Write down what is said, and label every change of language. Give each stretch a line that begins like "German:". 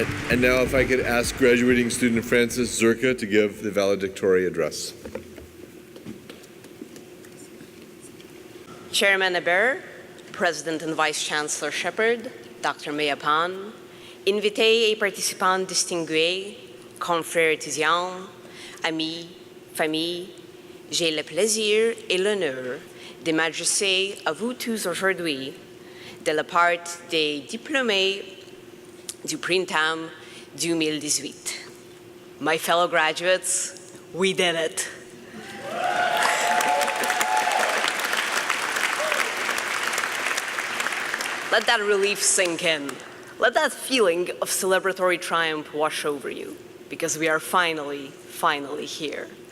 English: And now if I could ask graduating student Francis Zsurka to give the valedictorian address. Chairman Aber, President and Vice Chancellor Shepard, Dr.
French: Meyapan, invités et participants distingués, confrères étudiants, amis, familles, j'ai le plaisir et l'honneur de m'adresser à vous tous aujourd'hui de la part des diplômés du printemps 2018.
English: My fellow graduates, we did it. Let that relief sink in. Let that feeling of celebratory triumph wash over you, because we are finally here.